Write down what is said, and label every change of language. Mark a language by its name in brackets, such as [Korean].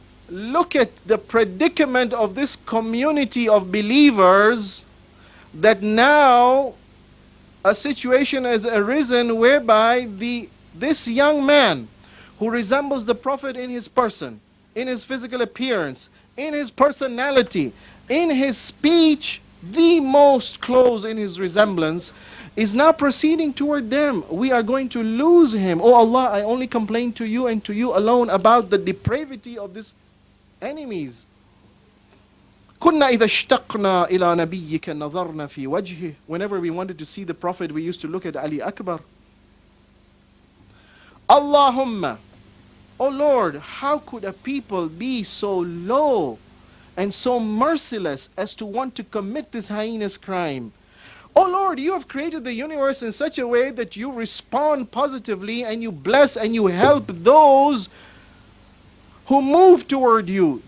[English] look at the predicament of this community of believers, that now a situation has arisen whereby this young man who resembles the Prophet in his person, in his physical appearance, in his personality, in his speech, the most close in his resemblance, is now proceeding toward them. We are going to lose him. Oh Allah, I only complain to you and to you alone about the depravity of these enemies. [Arabic] كنا إذا اشتقنا إلى نبيك نظرنا في وجهه. [English] Whenever we wanted to see the Prophet, we used to look at Ali Akbar. Allahumma, oh Lord, how could a people be so low and so merciless as to want to commit this heinous crime? Oh Lord, you have created the universe in such a way that you respond positively and you bless and you help those who move toward you.